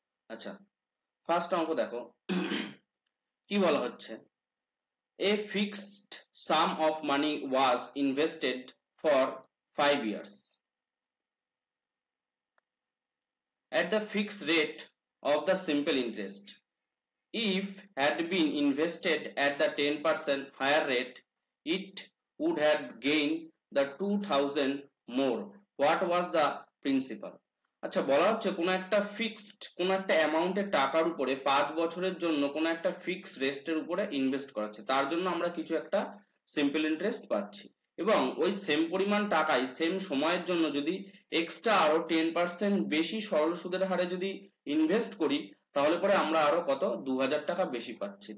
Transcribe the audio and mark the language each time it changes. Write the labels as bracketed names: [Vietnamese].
[Bangla] আচ্ছা, ফার্স্ট অঙ্ক দেখো কি বলা হচ্ছে, [English] A fixed sum of money was invested for 5 years at the fixed rate of the simple interest. If had been invested at the 10% higher rate, it would have gained the 2000 more. What was the principal? [Bangla] আচ্ছা, বলা হচ্ছে কোন একটা fixed কোন একটা অ্যামাউন্টের টাকার উপরে 5 বছরের জন্য কোন একটা ফিক্সড রেটের উপরে ইনভেস্ট করা হচ্ছে, তার জন্য আমরা কিছু একটা সিম্পল ইন্টারেস্ট পাচ্ছি এবং ওই সেম পরিমাণ টাকাই সেম সময়ের জন্য যদি এক্সট্রা আরো 10% বেশি সরল সুদের হারে যদি ইনভেস্ট করি তাহলে পরে আমরা আরো কত 2000 টাকা বেশি পাচ্ছি।